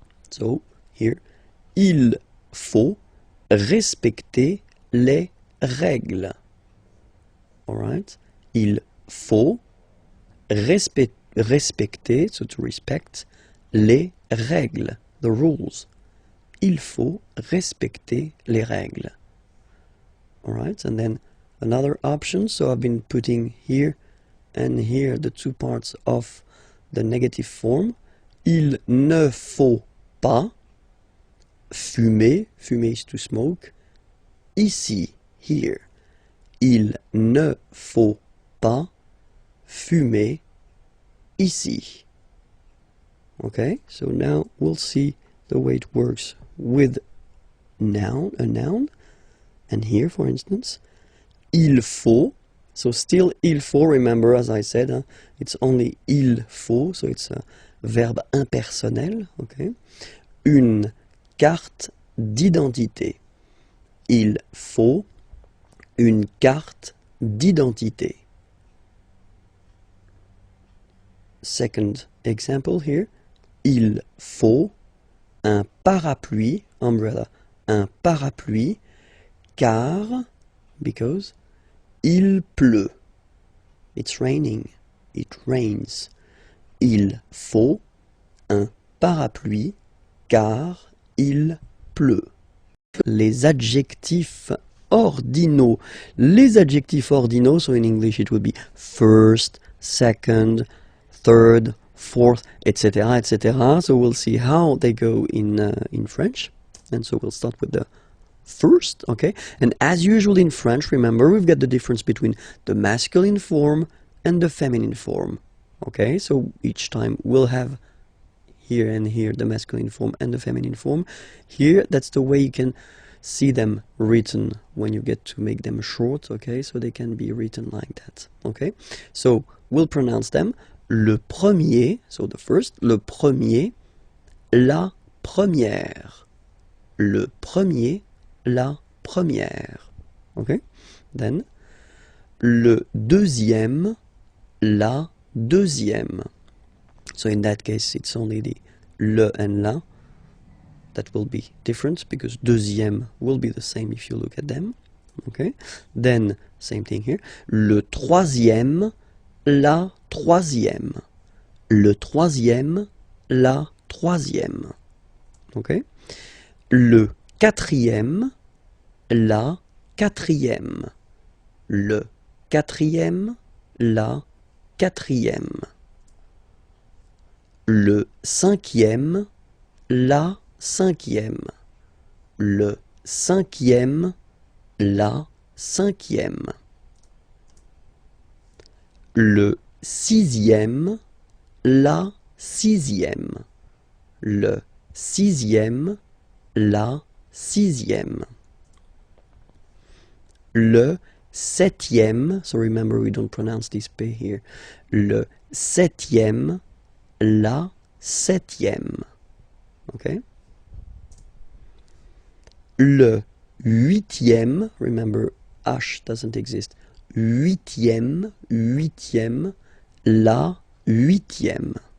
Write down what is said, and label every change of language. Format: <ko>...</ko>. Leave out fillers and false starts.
<en>So here,</en> <fr>il faut respecter les règles.</fr> <en>All right.</en> <fr>Il faut respecter,</fr> <en>so to respect,</en> <fr>les règles,</fr> <en>the rules.</en> <fr>Il faut respecter les règles.</fr> <en>Alright, and then another option, so I've been putting here and here the two parts of the negative form.</en> <fr>Il ne faut pas fumer, fumer</fr> <en>is to smoke,</en> <fr>ici, here. Il ne faut pas fumer ici.</fr> <en>Okay, so now we'll see the way it works with noun, a noun. And here, for instance,</en> <fr>il faut,</fr> <en>so still il faut, remember, as I said, it's only il faut, so it's a</en> <fr>verbe impersonnel,</fr> <en>okay?</en> <fr>Une carte d'identité. Il faut une carte d'identité.</fr> <en>Second example here,</en> <fr>il faut un parapluie, umbrella, un parapluie, car,</fr> <en>because,</en> <fr>il pleut.</fr> <en>It's raining. It rains.</en> <fr>Il faut un parapluie, car il pleut. Les adjectifs ordinaux. Les adjectifs ordinaux,</fr> <en>so in English it would be first, second, third, fourth, etc., etc. So we'll see how they go in French. And so we'll start with the first, okay? And as usual in French, remember, we've got the difference between the masculine form and the feminine form, okay? So each time we'll have here and here the masculine form and the feminine form. Here, that's the way you can see them written when you get to make them short, okay? So they can be written like that, okay? So we'll pronounce them.</en> <fr>Le premier,</fr> <en>so the first,</en> <fr>le premier, la première. Le premier, la première. Okay? Then, le deuxième, la deuxième.</fr> <en>So in that case, it's only the le and la that will be different, because deuxième will be the same if you look at them. Okay? Then, same thing here.</en> <fr>Le troisième, la troisième. Le troisième, la troisième. Okay? Le quatrième, la quatrième. Le quatrième, la quatrième. Le cinquième, la cinquième. Le cinquième, la cinquième. Le sixième, la sixième. Le sixième, la sixième. Le septième,</fr> <en>so remember we don't pronounce this P here.</en> <fr>Le septième, la septième. Okay? Le huitième,</fr> <en>remember H doesn't exist.</en> <fr>Huitième, huitième, la huitième.</fr>